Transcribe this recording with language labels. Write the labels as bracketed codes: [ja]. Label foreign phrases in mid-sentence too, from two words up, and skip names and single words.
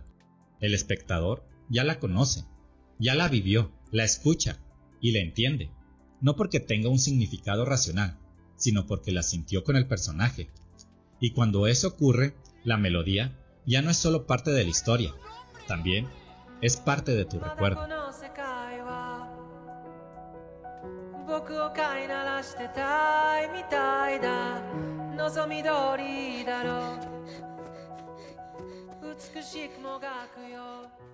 [es] El espectador ya la conoce, ya la vivió, la escucha y la entiende, no porque tenga un significado racional, sino porque la sintió con el personaje. Y cuando eso ocurre, la melodía ya no es solo parte de la historia, también es parte de tu recuerdo. [ja] 僕を飼いならしてたいみたいだ望み通りだろう美しくもがくよ